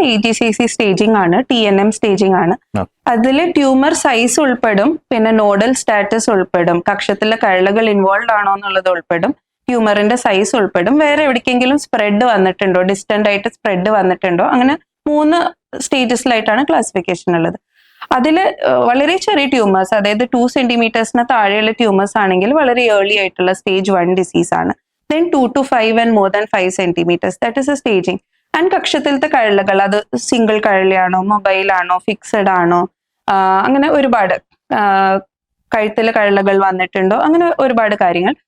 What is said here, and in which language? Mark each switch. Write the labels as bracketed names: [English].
[Malayalam] EGCC staging ആണ്, TNM staging ആണ്. അതിൽ ട്യൂമർ സൈസ് ഉൾപ്പെടും, പിന്നെ നോഡൽ സ്റ്റാറ്റസ് ഉൾപ്പെടും, കക്ഷത്തിലെ കഴലകൾ ഇൻവോൾവ് ആണോ എന്നുള്ളത് ഉൾപ്പെടും, ട്യൂമറിന്റെ സൈസ് ഉൾപ്പെടും, വേറെ എവിടേക്കെങ്കിലും സ്പ്രെഡ് വന്നിട്ടുണ്ടോ, ഡിസ്റ്റന്റ് ആയിട്ട് സ്പ്രെഡ് വന്നിട്ടുണ്ടോ, അങ്ങനെ 3 സ്റ്റേജസിലായിട്ടാണ് ക്ലാസിഫിക്കേഷൻ ഉള്ളത്. അതിൽ വളരെ ചെറിയ ട്യൂമേഴ്സ്, അതായത് 2 സെന്റിമീറ്റേഴ്സിന് താഴെയുള്ള ട്യൂമേഴ്സ് ആണെങ്കിൽ വളരെ ഏർലി ആയിട്ടുള്ള സ്റ്റേജ് 1 ഡിസീസ് ആണ്. [English] Then 2 to 5 and more than 5 centimeters, that is a staging. [Malayalam] And കക്ഷത്തിലത്തെ കഴലകൾ അത് സിംഗിൾ കഴലയാണോ, മൊബൈൽ ആണോ, ഫിക്സഡ് ആണോ, അങ്ങനെ ഒരുപാട് കഴുത്തിലെ കഴലകൾ വന്നിട്ടുണ്ടോ, അങ്ങനെ ഒരുപാട് കാര്യങ്ങൾ.